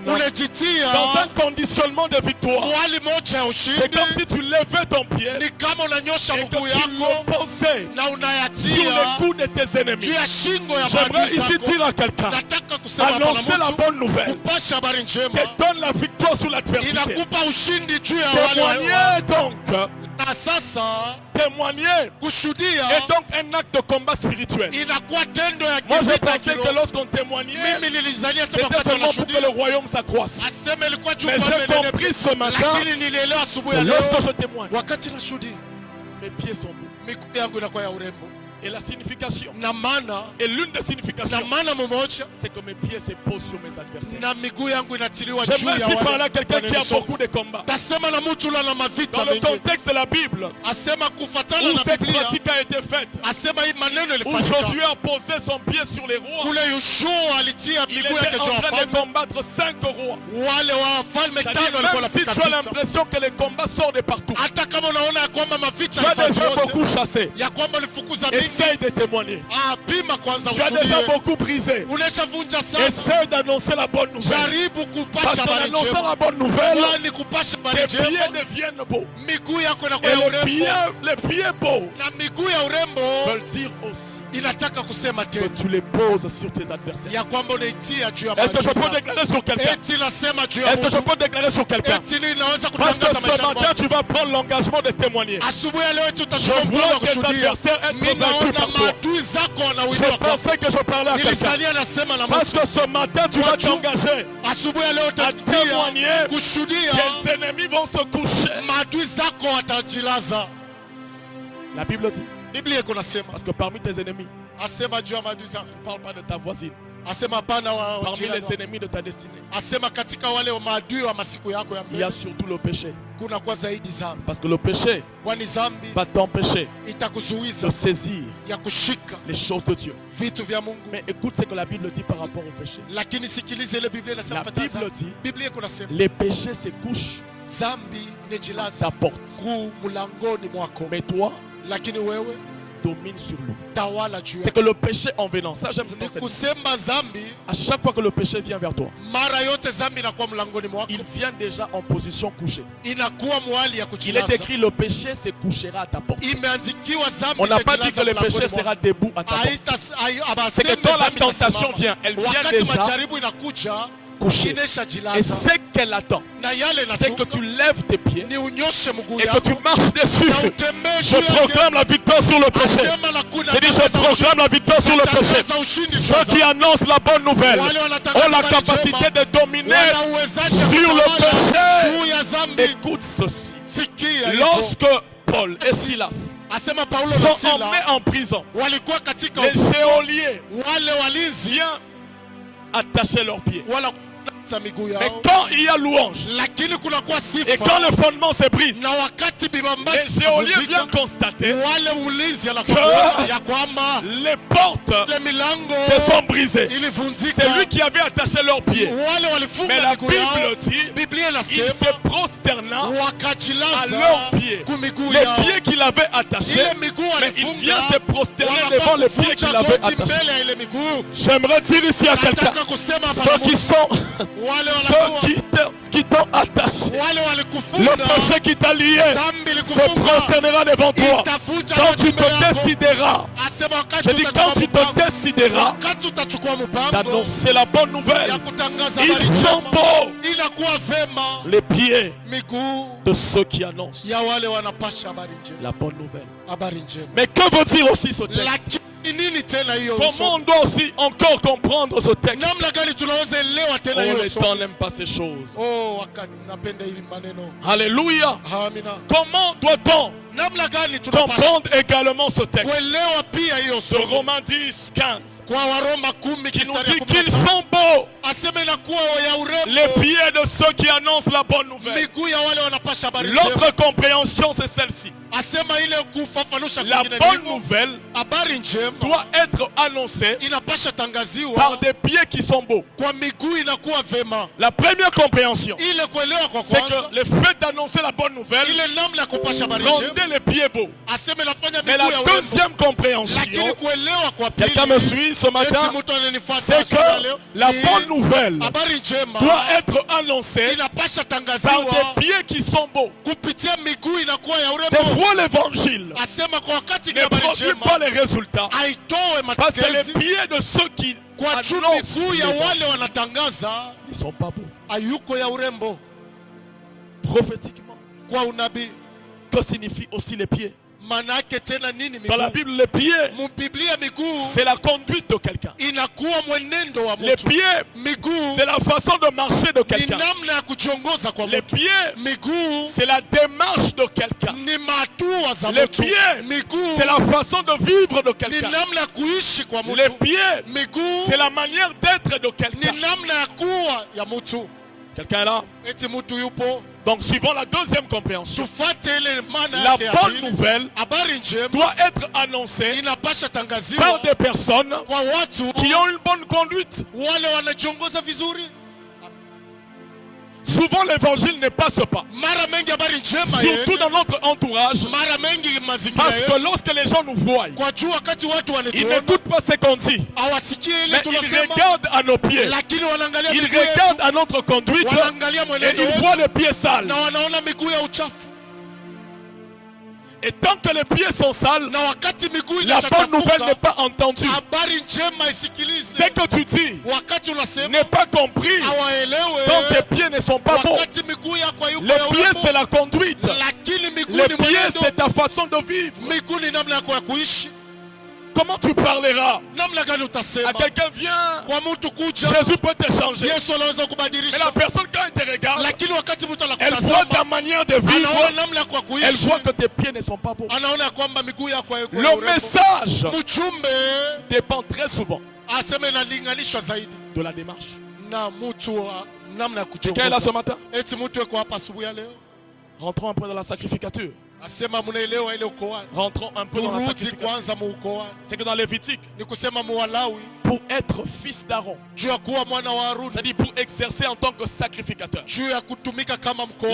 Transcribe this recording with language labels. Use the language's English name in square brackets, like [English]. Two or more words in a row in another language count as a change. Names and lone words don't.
[Swahili] unajitia [French] dans un conditionnement de victoire. [Swahili] mwali moja ya [French] C'est [Swahili] ushindi, [French] comme si tu levais ton pied [Swahili] ni kama unanyosha [French] et que [Swahili] mguu [French] tu [Swahili] yako [French] le posais [Swahili] na [French] sur [Swahili] unayatia [French] les coups de tes [Swahili] juu [French] ennemis. [Swahili] ya shingo ya [French] J'aimerais [Swahili] maadui [French] ici [Swahili] zako. [French] dire à quelqu'un, [Swahili] Nataka kusema hapa [French] annoncer [Swahili] na [French] la [Swahili] mtu, [French] bonne nouvelle [Swahili] kupasha habari njema [French] te donne la victoire sur l'adversité. [Swahili] inakupa ushindi juu ya wale [French] Témoigner donc, [Swahili] na sasa [French] témoigner [Swahili] kushuhudia [French] est donc un acte de combat spirituel. [Swahili] inakuwa tendo ya [French] Moi je [Swahili] kivita [French] pensais que [Swahili] kiroho. [French] lorsqu'on témoignait, [Swahili] Mimi nilizania sema [French] c'était [Swahili] wakati [French] seulement pour que [Swahili] wanashuhudia [French] le royaume s'accroisse. [Swahili] aseme ilikuwa juu [French] Mais [Swahili] kwa [French] j'ai [Swahili] mbele, [French] compris ce matin [Swahili] lakini nilielewa asubuhi [French] que [Swahili] ya leo [French] lorsque je témoigne, [Swahili] wakati nashuhudia [French] mes pieds sont beaux. [Swahili] miguu yangu inakuwa ya urembo [French] Et la signification, [Swahili] na maana [French] et l'une des significations, [Swahili] mmoja [French] c'est que mes pieds se posent sur mes adversaires. [Swahili] na miguu yangu inatiliwa juu [French] J'aimerais [Swahili] ya [French] aussi parler à [Swahili] wale [French] quelqu'un qui a [Swahili] wananisoma. [French] beaucoup de combats. [Swahili] Tasema na mtu ula na mavita [French] Dans le [Swahili] mengi, [French] contexte de la Bible, [Swahili] asema kufatana [French] où [Swahili] na [French] cette [Swahili] Biblia, [French] pratique a été faite, [Swahili] asema hii maneno [French] où [Swahili] ilifanyika [French] Josué a posé son pied sur les rois, [Swahili] kule Yoshua alitia [French] il [Swahili] miguu yake [French] était [Swahili] juu [French] en [Swahili] ya [French] train de [Swahili] wafalme, [French] combattre 5 rois. [Swahili] wale wafalme [French] C'est-à-dire, [Swahili] tano walikuwa [French] même si [Swahili] wanapika [French] tu as [Swahili] vita. [French] l'impression que les combats sortent de partout, [Swahili] Hata kama unaona ya kwamba mavita [French] tu as [Swahili] nafasi [French] déjà [Swahili] yote, [French] beaucoup chassé. [Swahili] ya kwamba ulifukuza mingi, [French] Essaye de témoigner. [Swahili] pima kwanza [French] Tu as déjà [Swahili] ushuhudie. [French] beaucoup brisé. [Swahili] Uneshavunja sana, [French] Essaye d'annoncer la bonne nouvelle. [Swahili] jaribu [French] Parce [Swahili] kupasha [French] qu'en [Swahili] habari [French] annonçant [Swahili] njema, [French] la bonne nouvelle, [Swahili] kwani kupasha habari [French] tes pieds [Swahili] njema [French] deviennent beaux. [Swahili] miguu yako inakuwa [French] Et [Swahili] ya urembo, [French] les pieds beaux [Swahili] na miguu ya urembo [French] veulent dire aussi [Swahili] inataka kusema [French] que [Swahili] tena [French] tu les poses sur tes adversaires. [Swahili] ya kwamba unaitia juu ya [French] Est-ce que je [Swahili] maadui [French] peux [Swahili] zako. [French] déclarer sur quelqu'un? [Swahili] Eti nasema juu ya [French] Est-ce que je [Swahili] mtu, [French] peux déclarer sur quelqu'un? [Swahili] eti ninaweza [French] Parce que [Swahili] kutangaza [French] ce [Swahili] maisha [French] matin, [Swahili] yangu. [French] tu vas prendre l'engagement de témoigner. [Swahili] Asubuhi ya leo eti [French] Je [Swahili] utachukua mkono [French] vois [Swahili] wa [French] tes [Swahili] kushuhudia. [French] adversaires être [Swahili] Mimi [French] vaincus [Swahili] naona [French] par toi. [Swahili] maadui zako [French] Je [Swahili] wanauliwa kwako. [French] pensais que je parlais à quelqu'un. [Swahili] Nilisalia nasema na [French] Parce [Swahili] mtu. [French] que ce matin, tu vas t'engager. [Swahili] Asubuhi ya leo [French] à [Swahili] utatia [French] témoigner. [Swahili] kushuhudia, [French] Tes ennemis vont se coucher. [Swahili] maadui zako watajilaza. [French] La Bible dit, [Swahili] Biblia iko nasema, [French] parce que parmi tes ennemis, [Swahili] asema juu ya maadui zako, [French] ne parle pas de ta voisine, [Swahili] asema hapana wa [French] parmi [Swahili] jirani [French] les [Swahili] wako. [French] ennemis de ta destinée, [Swahili] Asema katika wale wa maadui wa masiku yako ya [French] il y a [Swahili] mbele [French] surtout le péché. [Swahili] kuna kwa zaidi zambi, [French] Parce que le péché [Swahili] kwani zambi [French] va t'empêcher [Swahili] itakuzuiza [French] de saisir [Swahili] ya kushika [French] les choses de Dieu. [Swahili] vitu vya Mungu. [French] Mais écoute ce que la Bible dit par rapport au péché. [Swahili] Lakini sikiliza ile Biblia inasema [French] La [Swahili] fuata [French] Bible [Swahili] zambi. [French] dit, [Swahili] Biblia iko nasema [French] les péchés se couchent [Swahili] zambi [French] à [Swahili] inejilaza [French] ta porte. [Swahili] kuu mlangoni mwako, [French] Mais toi, [Swahili] lakini wewe [French] domine sur lui. [Swahili] tawala juu [French] C'est [Swahili] yake. [French] que le péché en venant, ça j'aime cet [Swahili] Ni [French] enseignement. [Swahili] kusema zambi, [French] À chaque fois que le péché vient vers toi, [Swahili] mara yote zambi inakuwa mlangoni mwako, [French] il vient déjà en position couchée. [Swahili] inakuwa mwali ya [French] Il est [Swahili] kujilaza. [French] écrit le péché se couchera à ta porte. [Swahili] Imeandikiwa zambi [French] On n'a pas dit [Swahili] itajilaza [French] que le [Swahili] mlangoni [French] péché [Swahili] mwako. [French] sera debout à ta porte. C'est que [Swahili] Abaseme [French] quand la [Swahili] zambi [French] tentation [Swahili] itasimama. [French] vient, elle vient [Swahili] Wakati [French] déjà [Swahili] majaribu inakuja, [French] coucher. Et [Swahili] ineshajilaza [French] ce qu'elle attend, [Swahili] na yale [French] c'est que [Swahili] inachuka [French] tu lèves tes pieds [Swahili] ni unyoshe mguu [French] et que [Swahili] yako [French] tu marches dessus. [Swahili] na utembee [French] Je [Swahili] juu yake. [French] proclame la victoire sur le péché. [Swahili] Asema na kuna [French] Je dis, je [Swahili] tangaza ushindi. [French] proclame la victoire sur le péché. [Swahili] Tangaza ushindi juu ya [French] Ceux qui [Swahili] zambi. [French] annoncent la bonne nouvelle [Swahili] Wale wanatangaza [French] ont la [Swahili] habari [French] capacité [Swahili] njema, [French] de dominer. [Swahili] wana uwezaji wa [French] sur le [Swahili] kutawala [French] péché. [Swahili] juu ya zambi. [French] Écoute ceci. [Swahili] Sikia hivyo. [French] Lorsque Paul et Silas [Swahili] Asema Paulo na [French] sont [Swahili] Sila [French] emmenés en prison, [Swahili] walikuwa katika [French] les geôliers [Swahili] wale walinzi [French] viennent attacher leurs pieds. [Swahili] wala kukata miguu [French] Mais [Swahili] yao, [French] quand il y a louange [Swahili] lakini kunakuwa [French] et quand [Swahili] sifa [French] le fondement se brise, [Swahili] na wakati [French] les [Swahili] bibambasi [French] géoliens viennent [Swahili] kuvunjika, [French] constater [Swahili] wale ulinzi anakuwa ya kwamba [French] les portes [Swahili] ile milango [French] se sont brisées. [Swahili] ilivunjika, [French] C'est lui qui avait attaché leurs pieds. [Swahili] wale [French] Mais [Swahili] walifunga [French] la [Swahili] miguu yao. [French] Bible dit, [Swahili] Biblia [French] il [Swahili] inasema [French] se prosterna à [Swahili] wakajilaza [French] leurs pieds. [Swahili] kumiguu [French] Les [Swahili] yao, [French] pieds qu'il avait attachés, [Swahili] ile miguu [French] mais il [Swahili] walifunga, [French] vient se prosterner [Swahili] wanafaa [French] devant les pieds qu'il [Swahili] kuvunja [French] avait [Swahili] goti [French] attachés. [Swahili] mbele ya ile miguu. [French] J'aimerais dire ici à quelqu'un, [Swahili] Nataka kusema hapa [French] ceux [Swahili] na [French] qui [Swahili] Mungu, [French] sont, [Swahili] wale [French] ceux [Swahili] wanakuwa [French] qui t'ont attaché, [Swahili] wale [French] le [Swahili] walikufunga, [French] péché qui t'a lié [Swahili] zambi [French] se [Swahili] likufunga, [French] prosternera devant toi. [Swahili] itafunja [French] Quand [Swahili] goti [French] tu [Swahili] mbele [French] te [Swahili] yako. [French] décideras, [Swahili] Asema wakati [French] je dis quand tu [Swahili] utachukua [French] te [Swahili] mpango, [French] décideras [Swahili] wakati utachukua mpango [French] d'annoncer la bonne nouvelle, [Swahili] ya kutangaza habari [French] ils sont [Swahili] njema, [French] beaux [Swahili] inakuwa vema [French] les pieds [Swahili] miguu [French] de ceux qui annoncent [Swahili] ya wale wanapasha habari njema, [French] la bonne nouvelle. [Swahili] habari njema. [French] Mais que veut dire aussi ce texte? [Swahili] Lakini nini tena hiyo [French] Comment [Swahili] usomi? [French] on doit aussi encore comprendre ce texte? [Swahili] Namna gani tunaweza elewa tena Oh, hiyo [French] les [Swahili] usomi? [French] temps n'aiment pas ces choses. [Swahili] Oh, wakati napenda hivi maneno. [French] Alléluia. [Swahili] Amina. [French] Comment doit-on [Swahili] Namna gani tunapasha [French] comprendre également ce texte [Swahili] kuelewa pia hiyo [French] de [Swahili] somo? [French] Romains 10, 15 [Swahili] Kwa Waroma 10 [French] qui nous [Swahili] mstari [French] dit [Swahili] wa [French] qu'ils [Swahili] 15. [French] sont beaux [Swahili] Aseme inakuwa ya [French] les [Swahili] urembo [French] pieds de ceux qui annoncent la bonne nouvelle. [Swahili] miguu ya wale wanapasha habari njema. [French] L'autre compréhension, c'est celle-ci. [Swahili] Asema ile kufafanusha [French] La [Swahili] kwingine [French] bonne [Swahili] ndivyo. [French] nouvelle [Swahili] Habari njema [French] doit être annoncée [Swahili] inapasha tangaziwa [French] par des pieds qui sont beaux. [Swahili] kwa miguu inakuwa vema. [French] La première compréhension, [Swahili] Ile kuelewa kwa [French] c'est [Swahili] kwanza, [French] que le fait d'annoncer la bonne nouvelle [Swahili] ile namna ya kupasha habari njema [French] rendait les pieds beaux. [Swahili] aseme nafanya [French] Mais la [Swahili] miguu ya urembo. [French] deuxième compréhension, [Swahili] Lakini kuelewa kwa pili, [French] quelqu'un me suit ce matin, [Swahili] eti mtu ananifuata [French] c'est [Swahili] asubuhi ya [French] que [Swahili] leo, [French] la [Swahili] ni [French] bonne nouvelle [Swahili] habari njema [French] doit être annoncée [Swahili] inapasha [French] par [Swahili] tangaziwa [French] des pieds qui sont beaux. [Swahili] kupitia miguu inakuwa ya [French] Des [Swahili] urembo. [French] fois, l'évangile [Swahili] Asema kwa wakati [French] ne [Swahili] habari [French] produit [Swahili] njema [French] pas les résultats [Swahili] haitoe [French] parce que [Swahili] matokezi [French] les pieds de ceux qui [Swahili] kwa juu [French] annoncent [Swahili] miguu ya [French] l'évangile [Swahili] wale wanatangaza [French] ne sont pas beaux. [Swahili] hayuko ya urembo. [French] Prophétiquement, [Swahili] Kwa unabii [French] que signifient aussi les pieds? [Swahili] maana yake tena nini [French] Dans la [Swahili] miguu? [French] Bible, les pieds, [Swahili] Mubiblia miguu [French] c'est la conduite de quelqu'un. [Swahili] inakuwa mwenendo wa [French] Les [Swahili] mtu. [French] pieds, [Swahili] Miguu [French] c'est la façon de marcher de [Swahili] ni [French] quelqu'un. [Swahili] namna ya kujiongoza kwa [French] Les [Swahili] mtu. [French] pieds, [Swahili] Miguu [French] c'est la démarche de quelqu'un. [Swahili] ni matua za [French] Les [Swahili] mtu. [French] pieds, [Swahili] Miguu [French] c'est la façon de vivre de [Swahili] ni [French] quelqu'un. [Swahili] namna ya kuishi kwa [French] Les [Swahili] mtu. [French] pieds, [Swahili] Miguu [French] c'est la manière d'être de [Swahili] ni [French] quelqu'un. [Swahili] namna ya kuwa ya mtu. [French] Quelqu'un est là? [Swahili] Eti mtu yupo, [French] Donc, suivant la deuxième compréhension, [Swahili] tufuate ile maana [French] la [Swahili] yake ya [French] bonne [Swahili] pili. [French] nouvelle [Swahili] Habari njema [French] doit être annoncée [Swahili] inapasha [French] par [Swahili] tangaziwa [French] des personnes [Swahili] kwa watu [French] qui ont une bonne conduite. [Swahili] wale wanajiongoza vizuri. [French] Souvent, l'évangile ne passe pas, [Swahili] Mara mengi habari njema [French] surtout [Swahili] yeye, [French] dans notre entourage, [Swahili] mara mengi mazingira [French] parce que [Swahili] yetu, [French] lorsque les gens nous voient, [Swahili] kwa juu wakati watu [French] ils [Swahili] wanatuona [French] n'écoutent pas ce qu'on dit, [Swahili] hawasikie ile [French] mais ils [Swahili] tunasema, [French] regardent à nos pieds, [Swahili] lakini wanaangalia [French] ils [Swahili] miguu yetu, [French] regardent à notre conduite [Swahili] wanaangalia [French] et [Swahili] mwenendo [French] ils voient [Swahili] wetu [French] les pieds sales. [Swahili] na wanaona miguu ya uchafu. [French] Et tant que les pieds sont sales, [Swahili] Na wakati miguu [French] la bonne nouvelle n'est [Swahili] inashachafuka, [French] pas entendue. [Swahili] habari njema isikilize. [French] Ce que tu dis [Swahili] Wakati unasema [French] n'est pas compris [Swahili] hawaelewe, [French] tant tes pieds ne sont pas bons. [Swahili] wakati miguu yako hayuko [French] Les [Swahili] ya [French] pieds, [Swahili] urembo, [French] c'est la conduite. [Swahili] lakini miguu [French] Les [Swahili] ni [French] pieds, [Swahili] mwenendo. [French] c'est ta façon de vivre. [Swahili] Miguu ni namna yako ya kuishi. [French] Comment tu parleras [Swahili] Namna gani [French] à [Swahili] utasema [French] quelqu'un? Viens, [Swahili] kwa mtu kuja, [French] Jésus peut te changer. [Swahili] Yesu anaweza [French] Mais [Swahili] kubadilisha, [French] la personne, quand elle te regarde, [Swahili] lakini wakati mtu [French] elle voit ta [Swahili] anakutazama [French] manière de [Swahili] anaona [French] vivre. [Swahili] namna yako ya [French] Elle [Swahili] kuishi, [French] voit que tes pieds ne sont pas beaux. [Swahili] anaona ya kwamba miguu yako hayuko ya [French] Le [Swahili] urembo. [French] message [Swahili] Mjumbe [French] dépend très souvent [Swahili] aseme inalinganishwa zaidi [French] de la démarche. [Swahili] na mtu wa namna ya [French] Quelqu'un est là ce [Swahili] kujiongoza. [French] matin? [Swahili] Eti mtu yuko hapa asubuhi ya leo [French] Rentrons un peu dans la sacrificature. [Swahili] asema mnaelewa ile ukoani. [French] Rentrons un peu dans la [Swahili] Turudi [French] sacrificature. [Swahili] kwanza muukoani, [French] C'est que dans Lévitique, [Swahili] ni kusema muwalawi [French] pour être fils d'Aaron, [Swahili] juu ya kuwa mwana wa Haruni, [French] c'est-à-dire pour exercer en tant que sacrificateur. [Swahili] juu ya kutumika kama mkoani.